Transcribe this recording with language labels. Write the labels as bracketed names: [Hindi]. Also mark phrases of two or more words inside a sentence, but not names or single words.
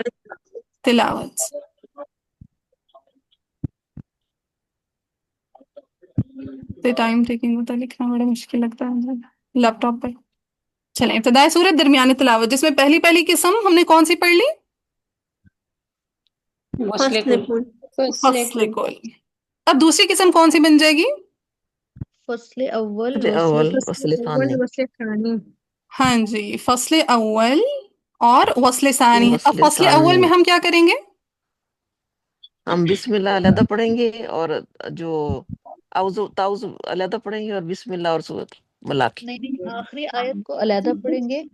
[Urdu] تلاوت، [English] time taking [Urdu] ہوتا ہے لکھنا بڑا مشکل لگتا ہے مجھے لیپ ٹاپ پہ۔ چلیں ابتدائے سورت درمیان تلاوت، جس میں پہلی قسم ہم نے کون سی پڑھ لی؟ فصل کل فصل کل۔ اب دوسری قسم کون سی بن جائے گی؟ فصل اول فصل اول فصل ثانی وصل ثانی۔ ہاں جی فصل اول اور وصل ثانی۔ اب فصل فصل اول ثانی میں ہم کیا کریں گے؟ ہم بسم اللہ علیحدہ پڑھیں گے اور جو اعوذ تاؤز علیحدہ پڑھیں گے اور بسم اللہ اور سورت ملا کے نہیں آخری آیت کو علیحدہ پڑھیں گے،